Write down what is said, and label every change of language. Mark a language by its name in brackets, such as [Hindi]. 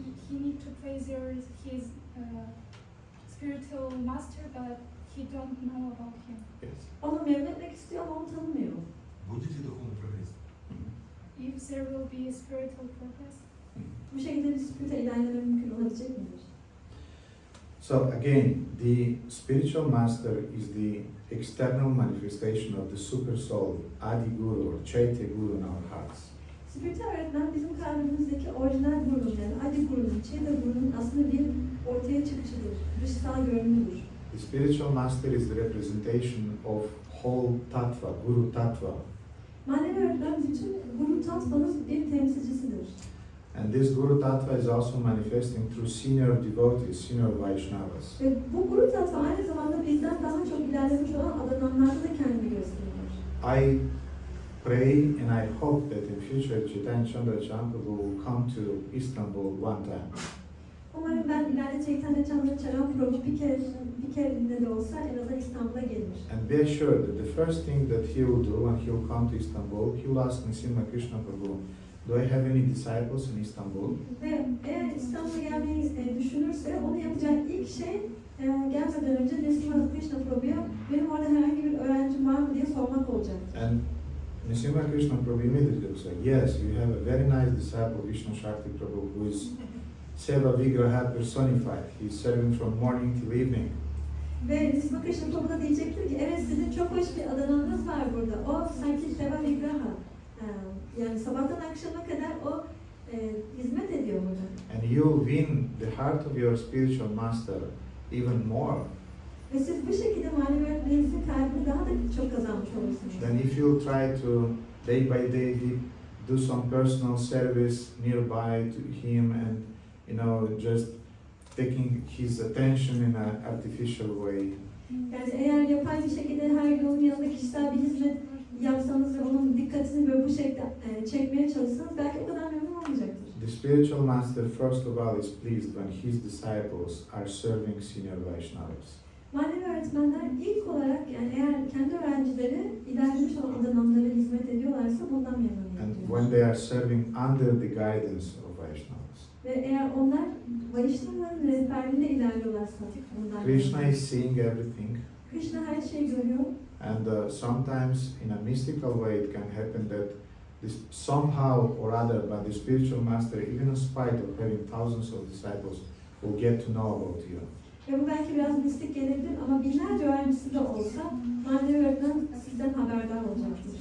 [English] he need to pleasure his spiritual master, but he don't know about him. Yes. [Turkish] Onu memnun etmek istiyor ama onu tanımıyor. [Russian] Будет ли духовный прогресс? [English] If there will be a spiritual progress, [Turkish] Bu şekilde bir spiritüel ilerleme mümkün olabilecek midir? [English] So again, the spiritual master is the external manifestation of the super soul, Adi Guru or Chaitya Guru in our hearts. [Turkish] Spiritüel öğretmen bizim kalbimizdeki orijinal gurunun yani Adi Guru'nun, Chaitya Guru'nun aslında bir ortaya çıkışıdır, dışsal görünümüdür. [English] The spiritual master is the representation of whole tattva, Guru tattva. [Turkish] Manevi öğretmen bütün Guru Tattva'nın bir temsilcisidir. [English] And this Guru tattva is also manifesting through senior devotees, senior Vaishnavas. [Turkish] Ve bu Guru Tattva aynı zamanda bizden daha çok ilerlemiş olan adananlarda da kendini gösteriyor. [English] I pray and I hope that in future Chaitanya Chandra Prabhu will come to Istanbul one time. [Turkish] Umarım ben ileride Chaitanya Chandra Prabhu bir kere de olsa en azından İstanbul'a gelir. [English] And be assured that the first thing that he will do when he will come to Istanbul, he will ask Nrsimha Krishna Prabhu, do I have any disciples in Istanbul? [Turkish] Ve eğer İstanbul'a gelmeyi düşünürse onu yapacağı ilk şey gelmeden önce Nrsimha Krishna Prabhu'ya benim orada herhangi bir öğrencim var mı diye sormak olacak. [English] And Nrsimha Krishna Prabhu immediately will say, yes, you have a very nice disciple, Vishnu Shakti Prabhu, who is Seva Vigraha personified. He is serving from morning till evening. [Turkish] Ve Nrsimha Krishna Prabhu da diyecektir ki evet sizin çok hoş bir adananız var burada. O sanki Seva Vigraha. Yani sabahtan akşama kadar o hizmet ediyor burada. [English] And you will win the heart of your spiritual master even more. [Turkish] Ve siz bu şekilde manevi öğretmeninizin kalbini daha da çok kazanmış olursunuz. [English] Then if you try to day by day do some personal service nearby to him and just taking his attention in an artificial way. [Turkish] Yani eğer yapay bir şekilde her gün onun yanında kişisel bir hizmet yapsanız ve onun dikkatini böyle bu şekilde çekmeye çalışsanız belki o kadar memnun olmayacaktır. [English] The spiritual master first of all is pleased when his disciples are serving senior Vaishnavas. [Turkish] Manevi öğretmenler ilk olarak yani eğer kendi öğrencileri ilerlemiş olan adananlara hizmet ediyorlarsa bundan [English] And [Turkish] memnuniyet [English] when they are serving under the guidance of Vaishnavas. [Turkish] ve eğer onlar Vaishnava'nın rehberliğinde ilerliyorlarsa bundan [English] Krishna [Turkish] memnuniyet. [English] is seeing everything. [Turkish] Krishna her şeyi görüyor. [English] And sometimes in a mystical way it can happen that this somehow or other, but the spiritual master, even in spite of having thousands of disciples, will get to know about you. [Turkish] Ve bu belki biraz mistik gelebilir ama binlerce öğrencisi de olsa manevi öğretmen sizden haberdar olacaktır.